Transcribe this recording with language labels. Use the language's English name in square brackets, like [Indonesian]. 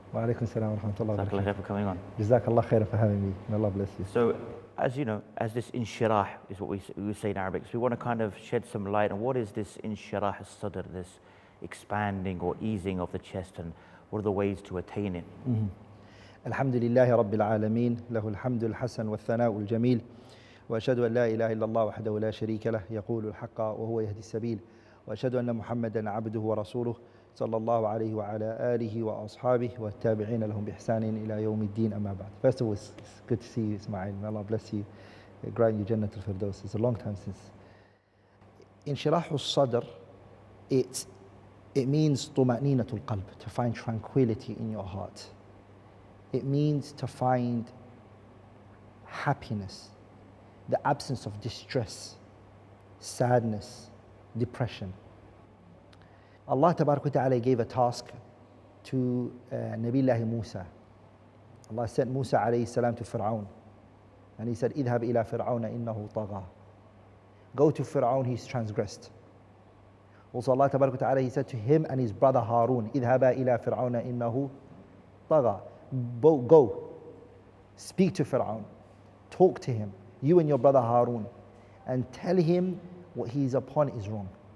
[Arabic] Wa alaikum salam wa rahmatullahi wa barakatuh. [English] For coming on. Jazakallah khair for having me. May Allah bless you. So, as you know, as this Inshirah is what we say in Arabic, so we want to kind of shed some light on what is this Inshirah as-Sadr, this expanding or easing of the chest, and what are the ways to attain it? [Arabic] الحمد لله رب العالمين له الحمد الحسن والثناء الجميل وأشهد أن لا إله إلا الله وحده لا شريك له يقول الحق وهو يهدي السبيل وأشهد أن محمدا عبده ورسوله صلى الله عليه وعلى آله وأصحابه والتابعين لهم بإحسان إلى يوم الدين أما بعد. [English] First of all, it's good to see you, Ismail. May Allah bless you, grant you Jannat al-Firdaus. It's a long time since. Inshirah as-Sadr, it means [Arabic] طمأنينة القلب, [English] to find tranquility in your heart. It means to find happiness, the absence of distress, sadness, depression. Allah Tabarak wa Ta'ala gave a task to Nabiullah Musa. Allah sent Musa alayhi salam to Fir'aun. And he said, [Arabic] اذهب إلى فرعون إنه طغى. [English] Go to Fir'aun, he's transgressed. Also Allah Tabarak wa Ta'ala, he said to him and his brother Harun, [Arabic] اذهبا إلى فرعون إنه طغى. [English] Go, speak to Fir'aun, talk to him, you and your brother Harun, and tell him what he's upon is wrong.